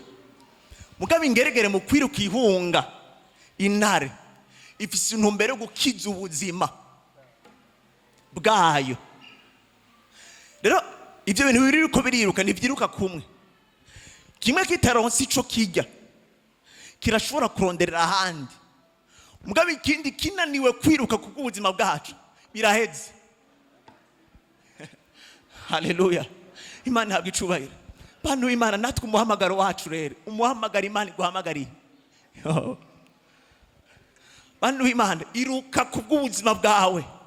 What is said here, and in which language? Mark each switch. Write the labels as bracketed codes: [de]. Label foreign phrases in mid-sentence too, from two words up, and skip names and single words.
[rn] Mugabo ingeregere mu kwiruka ihunga intare ifise intumbero yo gukiza ubuzima bwayo. Rero ibyo bintu biriko biriruka ntivyiruka kumwe. Kimwe kitaronse ico kijya kirashobora kuronderera ahandi. Mugabo ikindi kinaniwe kwiruka kuko ubuzima bwacu biraheze. Haleluya. Imana ihabwa icubahiro. Bantu Imana natwe umuhamagaro wacu rero umuhamagara Imana iguhamagariye. Bantu Imana iruka kubw'ubuzima bwawe.